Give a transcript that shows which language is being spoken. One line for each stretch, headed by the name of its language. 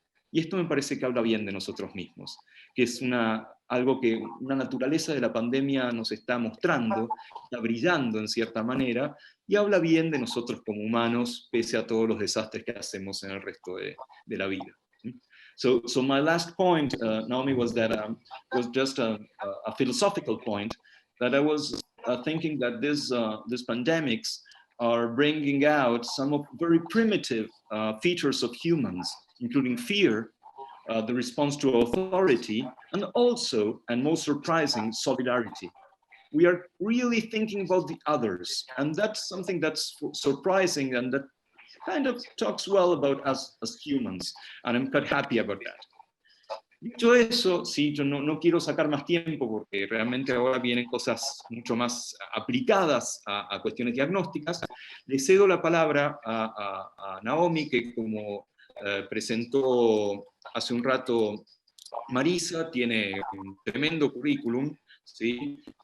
Spanish: Y esto me parece que habla bien de nosotros mismos, que es algo que una naturaleza de la pandemia nos está mostrando, está brillando en cierta manera, y habla bien de nosotros como humanos, pese a todos los desastres que hacemos en el resto de la vida.
English: So my last point, Naomi, was just a philosophical point, that I was thinking that these pandemics are bringing out some of very primitive features of humans, including fear, the response to authority, and also, and most surprising, solidarity. We are really thinking about the others, and that's something that's surprising and that kind of talks well about us as humans, and I'm quite happy about that.
Spanish: Dicho eso, sí, yo no quiero sacar más tiempo porque realmente ahora vienen cosas mucho más aplicadas a cuestiones diagnósticas. Le cedo la palabra a Naomi, que como presentó hace un rato Marisa, tiene un tremendo currículum, ¿sí?